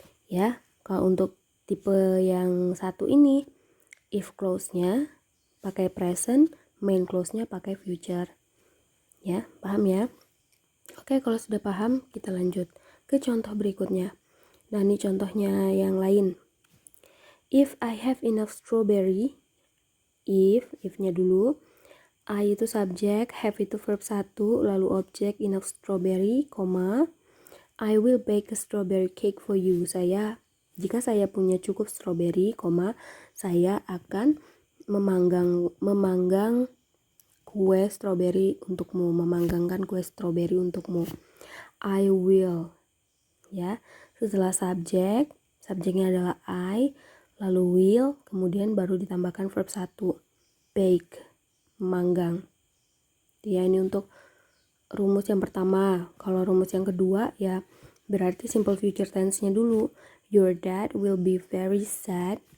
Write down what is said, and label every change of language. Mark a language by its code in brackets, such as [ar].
[id] Ya, kalau untuk tipe yang satu ini, if clause-nya pakai present, main clause-nya pakai future. Ya, paham ya? Oke, kalau sudah paham, kita lanjut ke contoh berikutnya. Nah, ini contohnya yang lain. [en] If I have enough strawberry, [id] if-nya dulu, I itu subjek, have itu verb 1, lalu objek [en] enough strawberry, I will bake a strawberry cake for you. [id] Jika saya punya cukup strawberry, saya akan memanggang kue strawberry untukmu, memanggangkan kue strawberry untukmu. [en] I will, ya. [id] Setelah subjeknya adalah I, lalu will, kemudian baru ditambahkan verb 1, bake, memanggang. Ya, ini untuk rumus yang pertama. Kalau rumus yang kedua ya berarti simple future tense-nya dulu. [en] Your dad will be very sad.